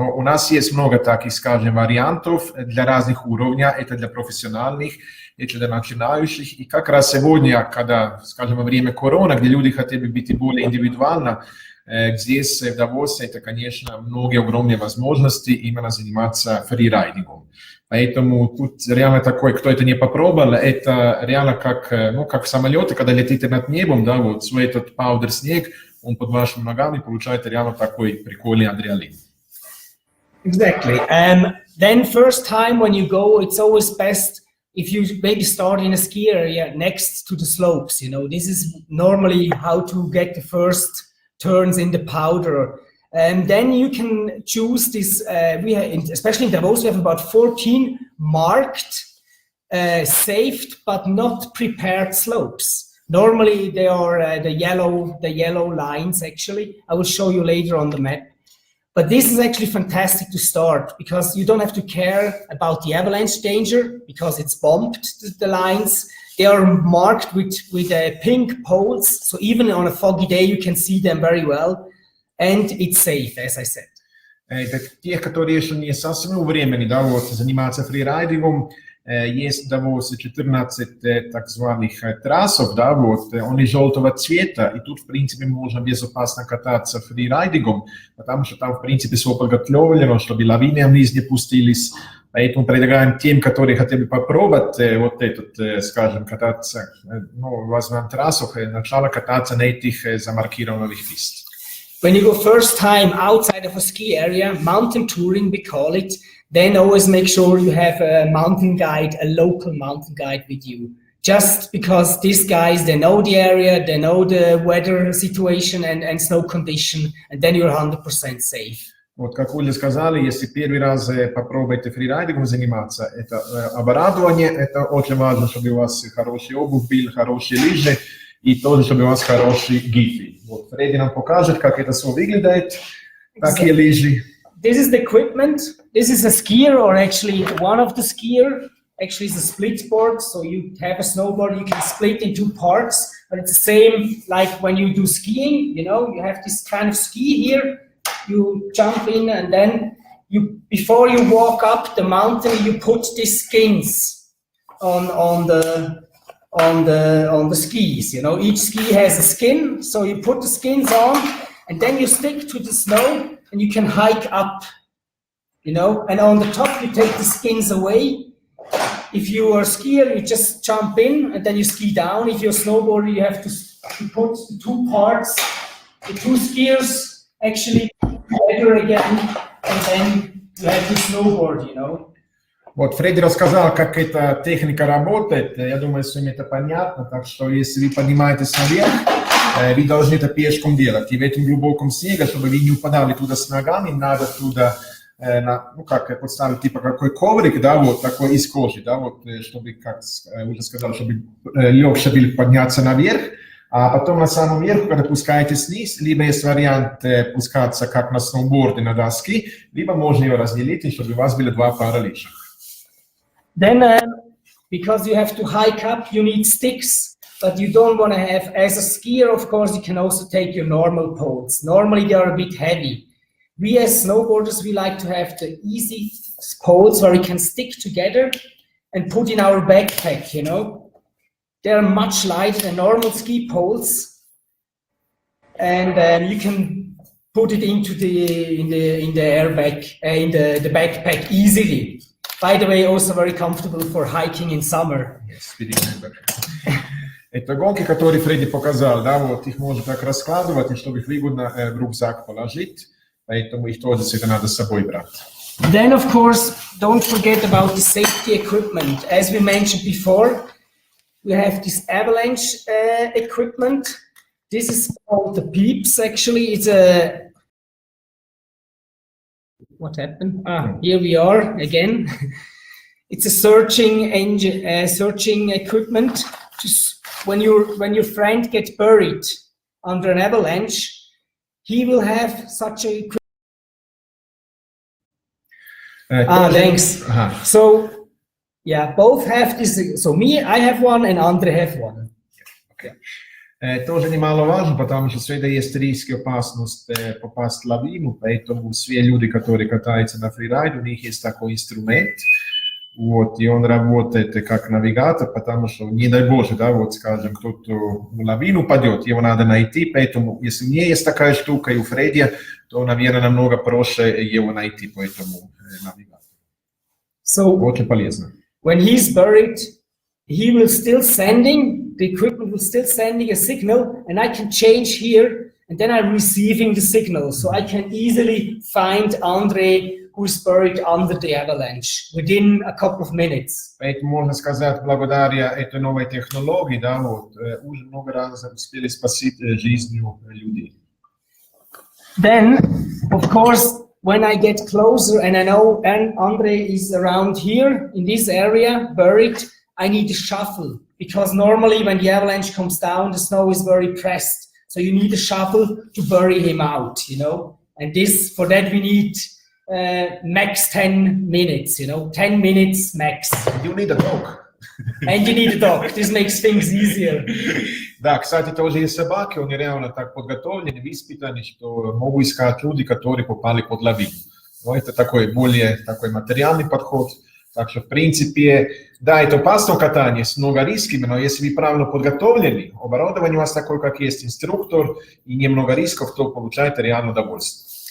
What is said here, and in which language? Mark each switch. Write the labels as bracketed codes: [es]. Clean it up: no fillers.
[ru] Но у нас есть много таких, скажем, вариантов для разных уровней, это для профессиональных, это для начинающих. И как раз сегодня, когда, скажем, во время короны, где люди хотели бы быть более индивидуально, здесь, в Давосе, это, конечно, многие огромные возможности именно заниматься фрирайдингом. Поэтому тут реально такой, кто это не попробовал, это реально как, ну, как в самолете, когда летите над небом, да, вот свой этот паудер снег, он под вашими ногами получает реально такой прикольный адреналин. [en] Exactly. Then first time when you go, it's always best if you maybe start in a ski area next to the slopes. You know, this is normally how to get the first turns in the powder. And then you can choose this, especially in Davos, we have about 14 marked, saved, but not prepared slopes. Normally they are the yellow lines, actually. I will show you later on the map. But this is actually fantastic to start, because you don't have to care about the avalanche danger, because it's bumped, the lines. They are marked with pink poles, so even on a foggy day you can see them very well, and it's safe, as I said. [ru] Для тех, которые еще не совсем у времени, да, вот, заниматься фрирайдингом, есть в Давосе 14 так званых трассов, да, вот, они желтого цвета, и тут, в принципе, можно безопасно кататься фрирайдингом, потому что там, в принципе, все подготовлено, чтобы лавины вниз не пустились. Поэтому предлагаем тем, которые хотели бы попробовать вот этот, скажем, кататься, ну, возьмем трассах, начало кататься на этих замаркированных пистах. [en] When you go first time outside of a ski area, mountain touring we call it, then always make sure you have a mountain guide, a local mountain guide with you. Just because these guys, they know the area, they know the weather situation and snow condition, and then you're 100% safe. [ru] Вот, как Оля сказали, если первый раз попробуете фрирайдингом заниматься, это оборудование, это очень важно, чтобы у вас хороший обувь был, хорошие лыжи, и тоже, чтобы у вас хороший гид. Вот, Фредди нам покажет, как это все выглядит, такие лыжи. [en] This is the equipment. This is a skier, or actually one of the skier. Actually, it's a split board, so you have a snowboard, you can split in two parts, but it's the same like when you do skiing, you know, you have this kind of ski here, you jump in and then before you walk up the mountain, you put these skins on the skis. You know, each ski has a skin, so you put the skins on, and then you stick to the snow, and you can hike up. You know, and on the top you take the skins away. If you are a skier, you just jump in and then you ski down. If you're a snowboarder, you have to put the two parts, the two skiers actually together again, and then you have to snowboard, you know. [ru] Вот Фредди рассказал, как эта техника работает. Я думаю, что им это понятно. Так что, если вы поднимаетесь наверх, вы должны это пешком делать. И в этом глубоком снеге, чтобы вы не упадали туда с ногами, надо туда ну, как подставить, типа какой коврик, да, вот такой из кожи, да, вот, чтобы, как уже сказал, чтобы легче было подняться наверх, а потом на самом верху, когда пускаетесь вниз, либо есть вариант пускаться как на сноуборде на доски, либо можно ее разделить, чтобы у вас были два пара лыжек. [en] Then, because you have to hike up, you need sticks, but you don't want to have, as a skier, of course, you can also take your normal poles. Normally, they are a bit heavy. We as snowboarders, we like to have the easy poles where we can stick together and put in our backpack, you know. They're much lighter than normal ski poles. And you can put it into the airbag, in the backpack easily. By the way, also very comfortable for hiking in summer. [ru] Yes, это гонки, которые Фредди показал, да, вот их можно так раскладывать, и чтобы их выгодно в рюкзак положить. Поэтому их тоже всегда надо с собой брать. [en] Then, of course, don't forget about the safety equipment. As we mentioned before, we have this avalanche equipment. This is called the PEEPs, actually. It's a... What happened? Here we are again. It's a searching engine, searching equipment. Just when your friend gets buried under an avalanche, he will have such a... thanks. So, yeah, both have this. So me, I have one, and Andre have one. Okay. [ru] Тоже немаловажно, потому что всегда есть риск и опасность попасть в лавину, поэтому все люди, которые катаются на фрирайде, у них есть такой инструмент, вот, и он работает как навигатор, потому что, не дай Боже, да, вот, скажем, кто-то в лавину упадет, его надо найти, поэтому, если у меня есть такая штука и у Фредди, то, наверное, намного проще его найти по этому навигатору. [en] So, [ru] очень полезно. [en] When he's buried, he will still sending, the equipment will still sending a signal, and I can change here, and then I'm receiving the signal, so I can easily find Andre who's buried under the avalanche within a couple of minutes. [ru] Поэтому можно сказать, благодаря этой новой технологии, да, вот, уже много раз успели спасти жизнь людей. [en] Then, of course, when I get closer and I know Andre is around here in this area, buried, I need a shovel, because normally when the avalanche comes down, the snow is very pressed. So you need a shovel to bury him out, you know. And this, for that we need max 10 minutes, you know, 10 minutes max. You need a dog. And you need a dog. This makes things easier. [ru] Да, кстати, тоже есть собаки, они реально так подготовлены, воспитаны, что могут искать люди, которые попали под лавину. Но это такой более такой материальный подход. Так что, в принципе, да, это опасное катание с много рисками, но если вы правильно подготовлены, оборудование у вас такое, как есть инструктор, и немного рисков, то получаете реально удовольствие.